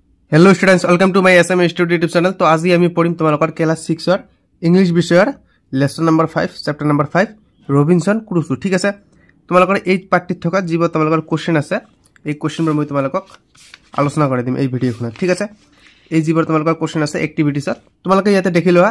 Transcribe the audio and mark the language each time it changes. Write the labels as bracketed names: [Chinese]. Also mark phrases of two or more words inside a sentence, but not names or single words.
[English] Hello students welcome to my SM Study YouTube channel. [Hindi] तो आज [Assamese] আমি পঢ়িম তোমালোকৰ ক্লাস 6 ৰ ইংলিশ বিষয়ৰ [English] lesson number 5 chapter number 5 [Assamese] ৰবিনসন ক্ৰুছো। ঠিক আছে, তোমালোকৰ এই পাৰ্টিত থকা যিবোৰ তোমালোকৰ কোশ্চেন আছে এই কোশ্চেনবোৰ মই তোমালোকক আলোচনা কৰি দিম এই ভিডিঅ'খনত। ঠিক আছে, এই যিবোৰ তোমালোকৰ কোশ্চেন আছে এক্টিভিটিছত তোমালোকে ইয়াতে দেখি লোৱা।